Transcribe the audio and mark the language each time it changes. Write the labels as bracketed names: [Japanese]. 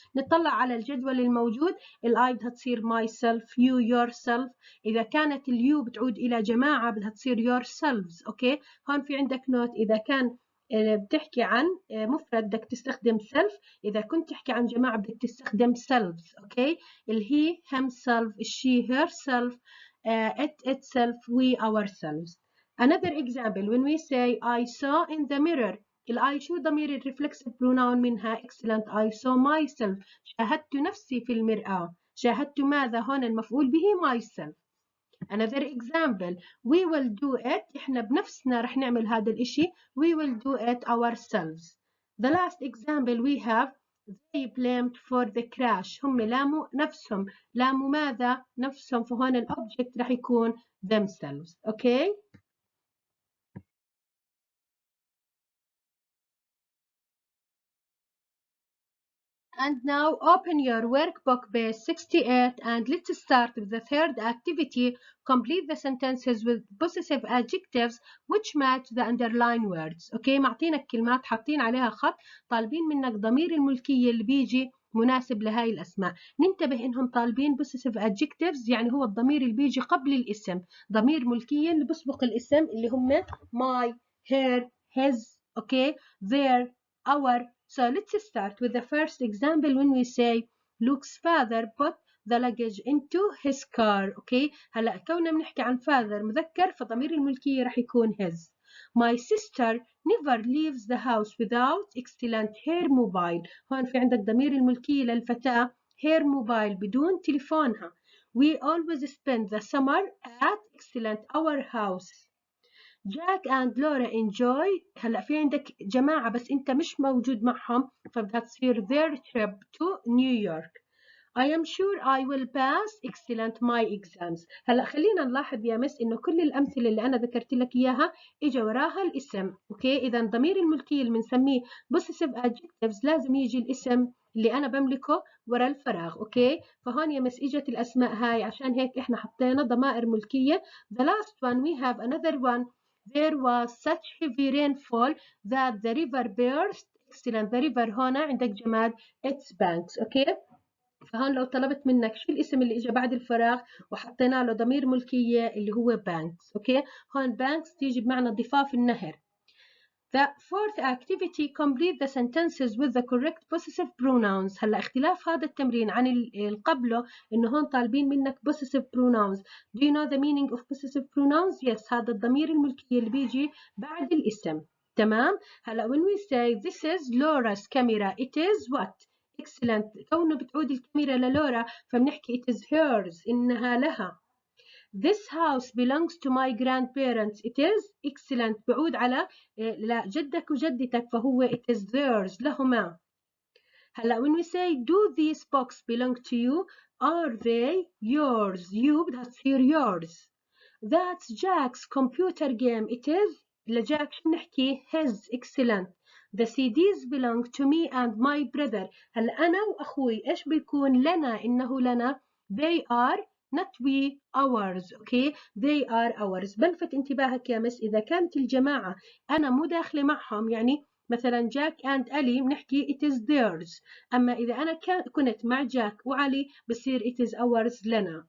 [Arabic] نطلع على الجدول الموجود، I بدها تصير [English] myself, you yourself. [Arabic] إذا كانت اليو بتعود إلى جماعة بدها تصير yourselves. أوكي، هون في عندك نوت، إذا كان بتحكي عن مفرد بدك تستخدم self، إذا كنت تحكي عن جماعة بدك تستخدم selves. أوكي، الهي himself، الشي herself، [English] it itself, we ourselves. Another example, when we say I saw in the mirror. I [Arabic] شو ضمير [English] الرeflexive pronoun [Arabic] منها؟ [English] excellent. I saw myself. [Arabic] شاهدت نفسي في المرآة. شاهدت ماذا؟ هون المفعول به myself. [English] Another example, we will do it. [Arabic] إحنا بنفسنا رح نعمل هذا الإشي. [English] We will do it ourselves. The last example we have, they blamed for the crash. [Arabic] هم لاموا نفسهم. لاموا ماذا؟ نفسهم. فهون الأوبجكت رح يكون themselves. [English] Okay? And now open your workbook page 68 and let's start with the third activity. Complete the sentences with possessive adjectives which match the underlined words. [Arabic] اوكي معطينك كلمات حاطين عليها خط طالبين منك ضمير الملكية اللي بيجي مناسب لهاي الأسماء. ننتبه إنهم طالبين possessive adjectives يعني هو الضمير اللي بيجي قبل الاسم. ضمير ملكية اللي بسبق الاسم اللي هم [English] my, her, his, okay, their, our. So let's start with the first example when we say Luke's father put the luggage into his car. Okay. [Arabic] هلا كوننا بنحكي عن father مذكر فضمير الملكية رح يكون his. [English] My sister never leaves the house without excellent her mobile. [Arabic] هون في عندك ضمير الملكية للفتاة [English] her mobile [Arabic] بدون تليفونها. [English] We always spend the summer at excellent our house. Jack and Laura enjoy. [Arabic] هلا في عندك جماعة بس أنت مش موجود معهم فبدها تصير [English] their trip to New York. I am sure I will pass excellent my exams. [Arabic] هلا خلينا نلاحظ يا مس إنه كل الأمثلة اللي أنا ذكرت لك إياها إجا وراها الاسم. أوكي إذا ضمير الملكية اللي بنسميه possessive adjectives لازم يجي الاسم اللي أنا بملكه ورا الفراغ. أوكي فهون يا مس إجت الأسماء هاي عشان هيك إحنا حطينا ضمائر ملكية. [English] The last one we have another one. There was such heavy rainfall that the river burst. Excellent. The river [Arabic] هنا عندك جماد [English] its banks. [Arabic] اوكي فهون لو طلبت منك شو الاسم اللي اجى بعد الفراغ وحطينا له ضمير ملكية اللي هو banks. اوكي هون banks تيجي بمعنى ضفاف النهر. [English] The fourth activity, complete the sentences with the correct possessive pronouns. [Arabic] هلا اختلاف هذا التمرين عن اللي قبله انه هون طالبين منك possessive pronouns. [English] Do you know the meaning of possessive pronouns? Yes, [Arabic] هذا الضمير الملكية اللي بيجي بعد الاسم. تمام؟ هلا [English] when we say this is Laura's camera, it is what? Excellent. [Arabic] كونه بتعود الكاميرا للورا فبنحكي [English] it is hers. [Arabic] إنها لها. [English] This house belongs to my grandparents. It is excellent. [Arabic] بعود على جدك وجدتك فهو [English] it is theirs. [Arabic] لهما. [English] هلا when we say do these books belong to you? Are they yours? You [Arabic] بدها تصير [English] yours. That's Jack's computer game. It is [Arabic] لجاك شو بنحكي [English] his. Excellent. The CDs belong to me and my brother. [Arabic] هلا أنا وأخوي إيش بيكون لنا؟ إنه لنا. [English] They are not we, ours. Okay, they are ours. [Arabic] بلفت انتباهك يا مس إذا كانت الجماعة أنا مو داخلة معهم يعني مثلا جاك and ألي بنحكي [English] it is theirs. [Arabic] أما إذا أنا كنت مع جاك وعلي بصير [English] it is ours [Arabic] لنا.